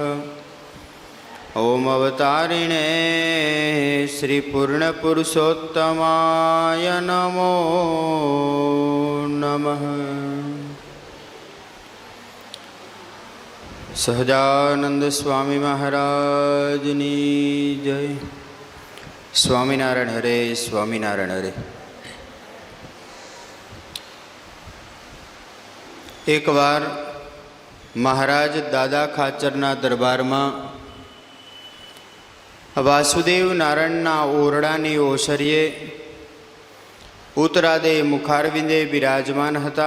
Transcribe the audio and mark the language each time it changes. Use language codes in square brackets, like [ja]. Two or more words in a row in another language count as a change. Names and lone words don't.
[sa] ओम अवतारिणे श्री पूर्णपुरुषोत्तमाय नमो नमः। [gu] સહજાનંદ સ્વામી મહારાજની જય। સ્વામિનારાયણ હરે, સ્વામિનારાયણ હરે। એકવાર મહારાજ દાદા ખાચરના દરબારમાં વાસુદેવ નારાયણના ઓરડાની ઓસરીએ ઉત્તરાદે મુખારવિંદે બિરાજમાન હતા।